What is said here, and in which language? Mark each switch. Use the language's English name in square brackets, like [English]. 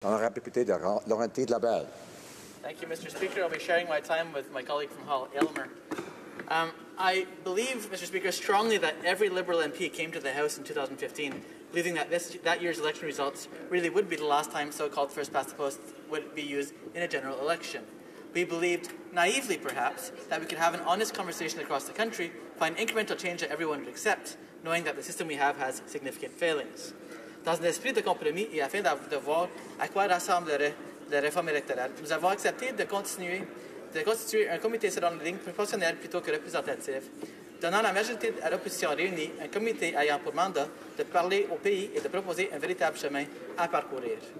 [French] Honourable député de Laurentides de la Belle. [English] Thank you, Mr. Speaker. I'll be sharing my time with my colleague from Hull, Aylmer. I believe, Mr. Speaker, strongly that every Liberal MP came to the House in 2015 believing that that year's election results really would be the last time so-called first past the post would be used in a general election. We believed, naively perhaps, that we could have an honest conversation across the country, find incremental change that everyone would accept, knowing that the system we have has significant failings. [French] Dans un esprit de compromis et afin de voir à quoi ressemblerait la réforme électorale, nous avons accepté de constituer un comité selon la ligne proportionnelle plutôt que représentative, donnant la majorité à l'opposition réunie un comité ayant pour mandat de parler au pays et de proposer un véritable chemin à parcourir.